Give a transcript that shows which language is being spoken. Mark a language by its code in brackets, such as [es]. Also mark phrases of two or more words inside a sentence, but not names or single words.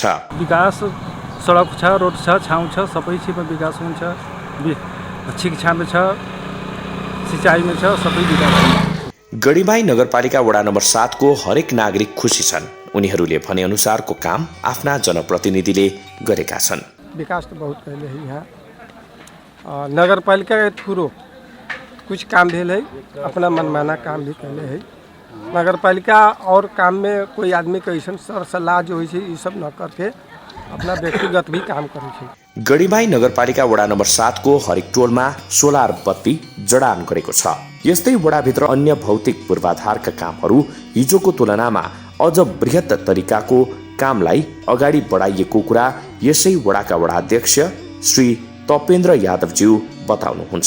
[ne] विकास सडक छ, रोड छ, छाउँ छ, सबै चिजमा विकास हुन्छ, शिक्षामा छ, सिँचाइमा छ, सबै विकास हुन्छ। गढीमाई नगरपालिका वडा नम्बर 7 को हरेक नागरिक खुसी छन्। उनीहरूले भने अनुसारको काम आफ्ना जनप्रतिनिधिले गरेका छन्। [bho] विकास तो बहुत पहले ही यहाँ नगरपालिका के थ्रू कुछ काम भेल है, अपना मनमाना काम भी कैले है। नगरपालिका और काम में कोई आदमी के ऐसा सर सलाह जो है ये सब न करके अपना व्यक्तिगत भी काम करे। [ne] गढीमाई नगरपालिका वडा नम्बर 7 को हरेक टोलमा सोलर बत्ती जडान गरेको छ। यस्तै वडाभित्र अन्य भौतिक पूर्वाधारका कामहरू हिजोको तुलनामा अझ बृहत तरिकाको कामलाई अगाडि बढाइएको कुरा यसै वडाका वडाध्यक्ष श्री तपेन्द्र यादवज्यू बताउनुहुन्छ।